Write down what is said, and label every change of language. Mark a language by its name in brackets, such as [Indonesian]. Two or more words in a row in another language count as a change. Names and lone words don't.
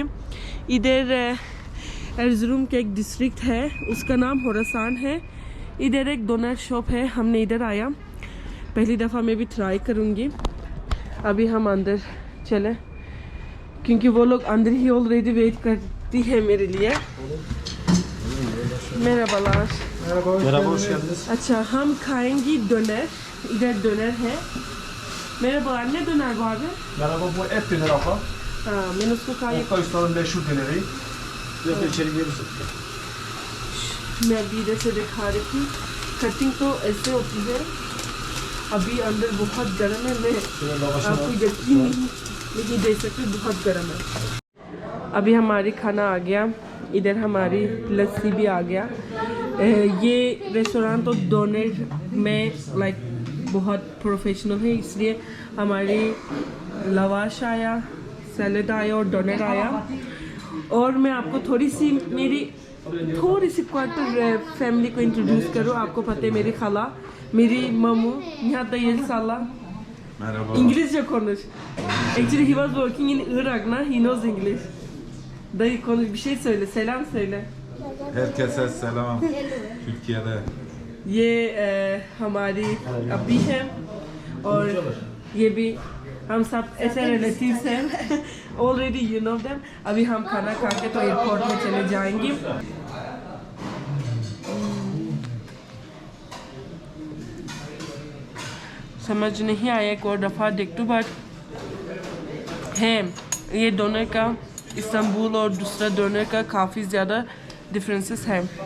[Hindi] इधर एर्जुरुम के एक डिस्ट्रिक्ट है, उसका नाम होरासान है, इधर एक डोनर शॉप है, हमने इधर आया, पहली दफ़ा मैं भी ट्राई करूँगी। अभी हम अंदर चले क्योंकि वो लोग अंदर ही [English] already wait [Hindi] करती है मेरे लिए। [Turkish] Merhabalar. Merhaba, hoş geldiniz. [Hindi] अच्छा, हम खाएंगे डोनर, इधर डोनर है। [Turkish] Merhabalar, ne döner bu abi? Merhaba, bu et döner abla. [Hindi] हाँ, मैंने उसको कहा ये [Turkish] Okka Usta'nın meşhur döneri. Biraz da içeri girebilirsin. [Hindi] मैं अभी इधर से दिखा रही थी, कटिंग तो ऐसे होती है। अभी अंदर बहुत गर्म है, मैं [Turkish] Şöyle lavaşını [Hindi] आपको [Turkish] al. [Hindi] यकीन नहीं दे सकती, बहुत गर्म है। अभी हमारी खाना आ गया, इधर हमारी लस्सी भी आ गया। ये रेस्टोरेंट तो डोनर में लाइक बहुत प्रोफेशनल है, इसलिए हमारी लवाश आया, सैलेड आया और डोनर आया। और मैं आपको थोड़ी सी [English] quarter family [Hindi] को इंट्रोड्यूस करूँ। आपको पता है मेरी खाला, मेरी mamu Nihat Dayı Salla. [Turkish] Merhaba. İngilizce konuş. [English] Actually he was working in Iraq na, he knows English. [Turkish] Dayı konuş, bir şey söyle, selam söyle. Herkese selam. Türkiye'de. [Hindi] ये हमारी अभी है और ये भी हम सब ऐसे रिलेटिव्स हैं, [English] already you know them. [Hindi] अभी हम खाना खा के तो एयरपोर्ट में चले जाएंगे। समझ नहीं आया, एक और दफ़ा देख तो, बट है ये डोनर का इस्तांबुल और दूसरा डोनर का काफ़ी ज़्यादा डिफरेंसेस हैं।